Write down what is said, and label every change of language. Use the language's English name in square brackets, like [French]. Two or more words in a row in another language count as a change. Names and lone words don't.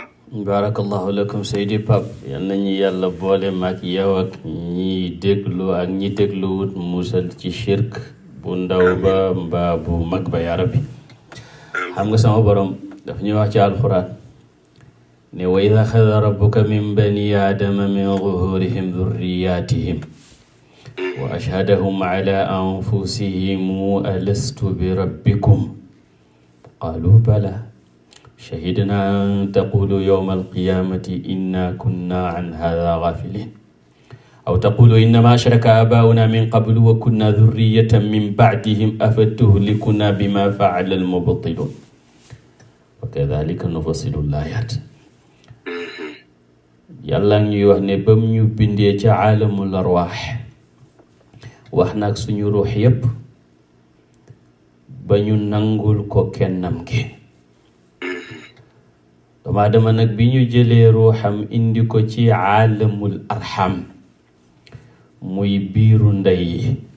[Arabic] بارك الله لكم [Wolof] Seydi Pape yal nañu yàlla boole maag yow ak ñi déglu ak ñi dégluwut musal ci shirk bu ndaw ba mbaa bu mag ba yaa rabbi xam nga sama borom daf ñuy wax ci alxuraan ne [Arabic] وإذ أخذ ربك من بني آدم من ظهورهم ذرياتهم وأشهدهم على أنفسهم ألست بربكم قالوا بلى شهدنا أن تقولوا يوم القيامة إنا كنا عن هذا غافلين أو تقولوا إنما أشرك آباؤنا من قبل وكنا ذرية من بعدهم أفتهلكنا بما فعل المبطلون وكذلك نفصل الآيات [Wolof] yàlla ñuy wax ne bam ñu bindee ca [Arabic] عالم الأرواح [Wolof] wax nag suñu ruux yépp ba ñu nangul ko kennam gi doomu aadama nag bi ñu jëlee ruuxam indi ko ci [Arabic] عالم الأرحام [Wolof] muy biiru ndey yi